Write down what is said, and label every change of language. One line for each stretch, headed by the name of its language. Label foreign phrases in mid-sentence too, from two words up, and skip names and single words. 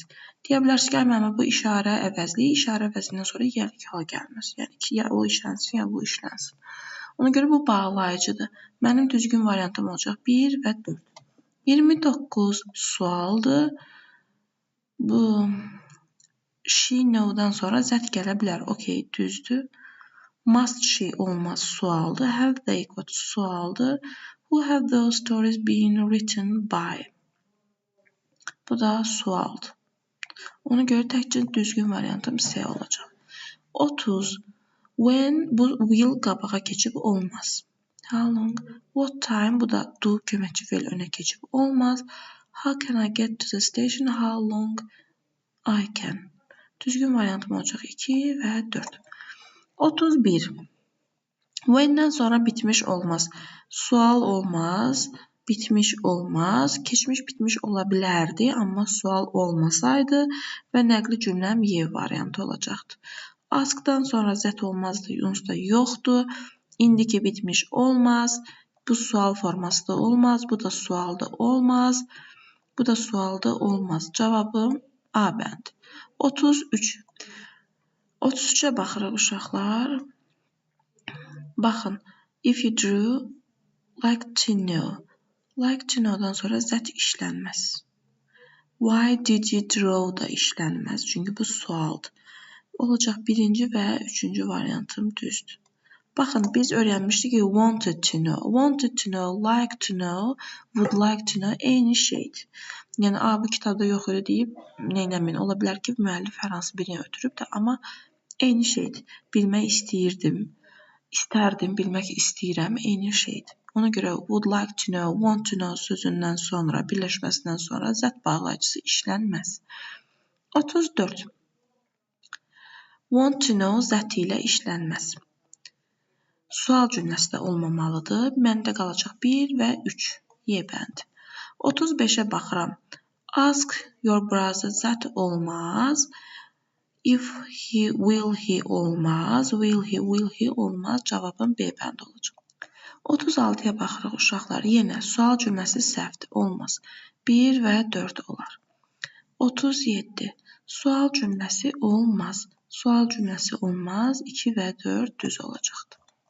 Azerbaijani: Deyə bilərsiniz ki, mənim bu işarə əvəzli, işarə əvəzindən sonra yəlik hal gəlməz. Yəni ki, ya o işlənsin, ya bu işlənsin. Ona görə bu bağlayıcıdır. Mənim düzgün variantım olacaq 1 və 4. 29 sualdır. Bu
English: she know-
Azerbaijani: dan sonra zət gələ bilər. Okey, düzdür.
English: Must she
Azerbaijani: olmaz, sualdır.
English: Have they got
Azerbaijani: sualdır.
English: Who have those stories been written by?
Azerbaijani: Bu da sualdır. Ona görə təkcə düzgün variantım C olacaq. 30. When bu will qabağa keçib olmaz.
English: How long? What time?
Azerbaijani: Bu da do köməkçi feil önə keçib olmaz.
English: How can I get to the station? How long I can?
Azerbaijani: Düzgün variantım olacaq 2 və 4. 31. When-dən sonra bitmiş olmaz. Sual olmaz, bitmiş olmaz. Keçmiş bitmiş ola bilərdi, amma sual olmasaydı və nəqli cümləm Y variantı olacaqdı. Askdan sonra zət olmazdı, onsuz da yoxdur. İndiki bitmiş olmaz. Bu sual forması da olmaz, bu da sual da olmaz. Bu da sual da olmaz. Cavabım A bəndi. 33. 33-ə baxırıq uşaqlar. Baxın.
English: If you drew, like to know. Like to know-
Azerbaijani: dan sonra zət işlənməz.
English: Why did you draw
Azerbaijani: da işlənməz. Çünki bu sualdır. Olacaq 1-ci və 3-cü variantım düzdür. Baxın, biz öyrənmişdik ki,
English: wanted to know. Wanted to know, like to know, would like to know
Azerbaijani: eyni şeydir. Yəni, bu kitabda yox idi deyib, neynəmin? Ola bilər ki, müəllif hər hansı birini ötürüb də, amma eyni şeydir. Bilmək istəyirdim, istərdim, bilmək istəyirəm, eyni şeydir. Ona görə
English: would like to know, want to know
Azerbaijani: sözündən sonra, birləşməsindən sonra zət bağlayıcısı işlənməz. 34.
English: Want to know
Azerbaijani: zəti ilə işlənməz. Sual cümləsi də olmamalıdır. Məndə qalacaq 1 və 3. Y bəndi. 35-ə baxıram.
English: Ask your brother
Azerbaijani: zət olmaz.
English: If he, will he olmaz. Will he
Azerbaijani: olmaz. Cavabım B bəndi olacaq. 36-ya baxırıq uşaqlar. Yenə sual cümləsi səhvdir. Olmaz. 1 və 4 olar. 37. Sual cümləsi olmaz. Sual cümləsi olmaz. 2 və 4 düz olacaqdır.